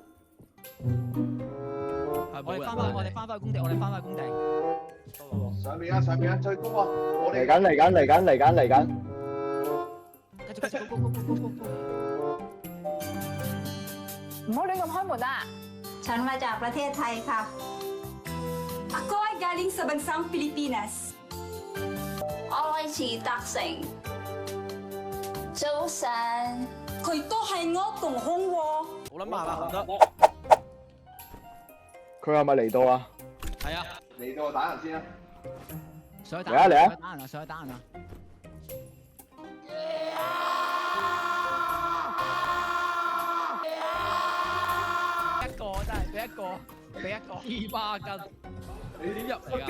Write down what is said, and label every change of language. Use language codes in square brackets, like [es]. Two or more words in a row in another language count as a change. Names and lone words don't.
[yue] 我哋翻返去工地，上面啊，最高啊！嚟緊。繼續，go！唔好亂咁開門啊！ [th] ฉันมาจากประเทศไทยค่ะ [tl] Ako ay galing sa bansang Pilipinas. Ako ay si Taksing. [yue] 早晨，佢都係我同鄉喎。好撚慢啊，唔得。佢係咪嚟到啊？係啊。嚟到打人先啊！上去打嚟啊！上去打人啊！一個真係俾一個200斤，你點入嚟㗎？